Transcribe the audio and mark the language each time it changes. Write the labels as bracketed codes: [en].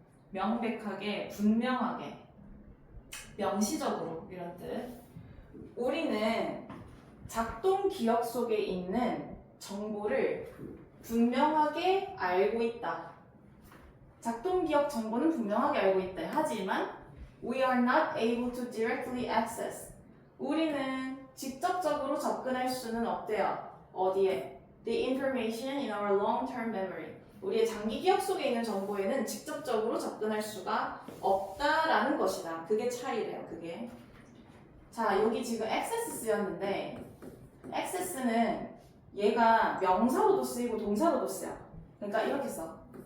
[ko] 명백하게, 분명하게, 명시적으로 이런 뜻. 우리는 작동 기억 속에 있는 정보를 분명하게 알고 있다. 작동 기억 정보는 분명하게 알고 있다. 하지만 [en] we are not able to directly access. [ko] 우리는 직접적으로 접근할 수는 없대요. 어디에? [en] The information in our long-term memory. [ko] 우리의 장기 기억 속에 있는 정보에는 직접적으로 접근할 수가 없다라는 것이다. 그게 차이래요. 그게. 자, 여기 지금 access 쓰였는데 access는 얘가 명사로도 쓰이고 동사로도 쓰여. 그러니까 이렇게 써.